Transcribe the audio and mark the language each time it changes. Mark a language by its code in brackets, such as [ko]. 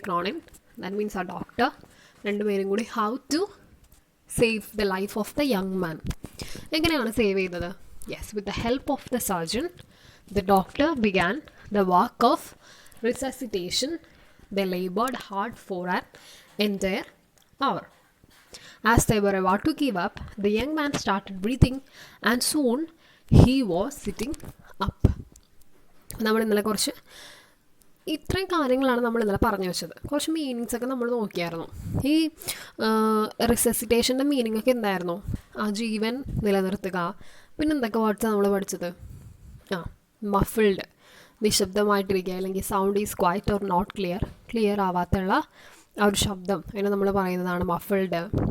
[en] Cronin, that means [ml] ആ doctor, രണ്ടുപേരും കൂടി [en] How to save the life of the young man. [ml] എങ്ങനെയാണ് save ചെയ്തത്? [en] Yes, with the help of the surgeon the doctor began the work of resuscitation. The laboured hard for an entire hour. As they were about to give up, the young man started breathing and soon he was sitting up. [ml] നമ്മൾ ഇന്നലെ കുറച്ച് ഇത്രയും കാര്യങ്ങളാണ് നമ്മൾ ഇന്നലെ പറഞ്ഞു വെച്ചത്. കുറച്ച് മീനിങ്സ് ഒക്കെ നമ്മൾ നോക്കിയായിരുന്നു. ഈ റിസസിറ്റേഷൻ്റെ മീനിങ് ഒക്കെ എന്തായിരുന്നു? ആ ജീവൻ നിലനിർത്തുക. പിന്നെ എന്തൊക്കെ വേർഡ്സാണ് നമ്മൾ പഠിച്ചത്? മഫിൾഡ്, നിശബ്ദമായിട്ടിരിക്കുക, അല്ലെങ്കിൽ [en] sound is quiet or not clear, [ml] clear ആവാത്തുള്ള ആ ഒരു ശബ്ദം അതിനെ നമ്മൾ പറയുന്നതാണ് മഫിൾഡ്.